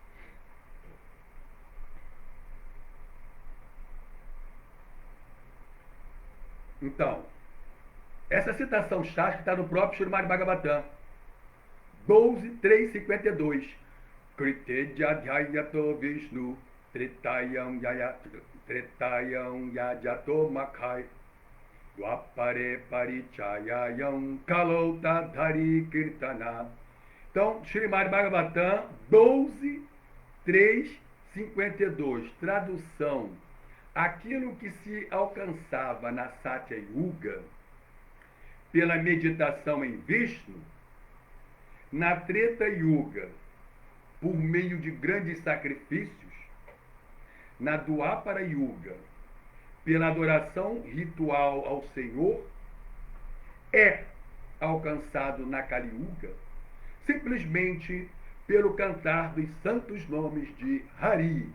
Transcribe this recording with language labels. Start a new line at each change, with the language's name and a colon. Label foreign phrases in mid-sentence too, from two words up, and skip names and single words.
Portuguese: Então, essa citação chástica está no próprio Srimad Bhagavatam, 12.352.
Sanskrit: कृते यद् ध्यायतो विष्णुं त्रेतायां यजतो मखैः द्वापरे परिचर्यायां कलौ तद् हरि कीर्तनात्.
Portuguese: Então, Srimad Bhagavatam 12.352. Tradução: aquilo que se alcançava na Satya Yuga pela meditação em Vishnu, na Treta Yuga, por meio de grandes sacrifícios, na Dwapara Yuga, pela adoração ritual ao Senhor, é alcançado na Kali Yuga simplesmente pelo cantar dos santos nomes de Hari.